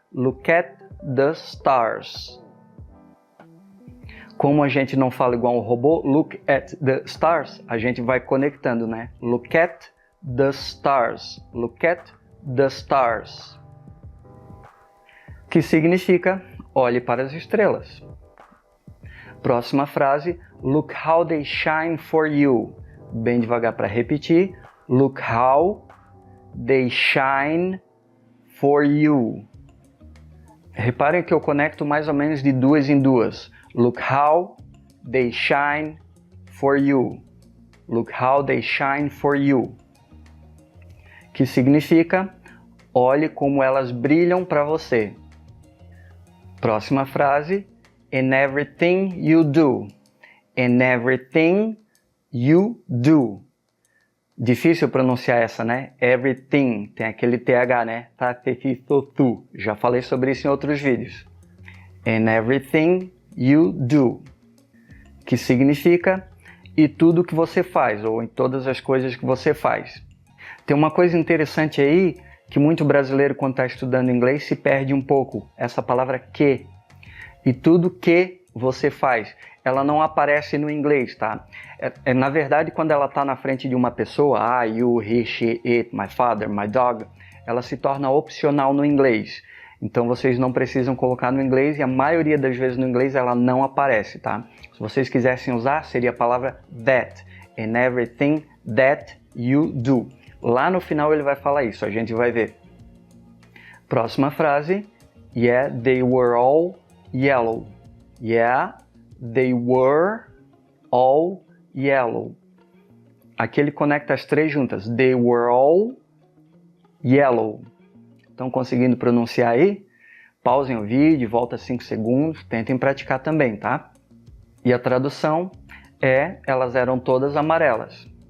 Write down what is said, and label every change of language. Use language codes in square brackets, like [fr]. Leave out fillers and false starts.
[en] Look at the stars. [pt] Como a gente não fala igual um robô, [en] look at the stars, [pt] a gente vai conectando, né? [en] Look at the stars. Look at the stars. [pt] Que significa, olhe para as estrelas. Próxima frase, [en] look how they shine for you. [pt] Bem devagar para repetir. [en] Look how they shine for you. [pt] Reparem que eu conecto mais ou menos de duas em duas. [en] Look how they shine for you. Look how they shine for you. [pt] Que significa, olhe como elas brilham para você. Próxima frase, [en] in everything you do. In everything you do. [pt] Difícil pronunciar essa, né? Everything, tem aquele TH, né? Tu. Já falei sobre isso em outros vídeos. [en] In everything you do. [pt] Que significa, e tudo que você faz, ou em todas as coisas que você faz. Tem uma coisa interessante aí, que muito brasileiro, quando está estudando inglês, se perde um pouco. Essa palavra que. E tudo que você faz, ela não aparece no inglês, tá? Na verdade, quando ela está na frente de uma pessoa, [en] you, he, she, it, my father, my dog, [pt] ela se torna opcional no inglês. Então vocês não precisam colocar no inglês e a maioria das vezes no inglês ela não aparece, tá? Se vocês quisessem usar, seria a palavra that. [en] In everything that you do. [pt] Lá no final ele vai falar isso, a gente vai ver. Próxima frase. [en] Yeah, they were all yellow. Yeah, they were all yellow. [pt] Aqui ele conecta as três juntas. [en] They were all yellow. [pt] Estão conseguindo pronunciar aí? Pausem o vídeo, volta 5 segundos, tentem praticar também, tá? E a tradução é, elas eram todas amarelas.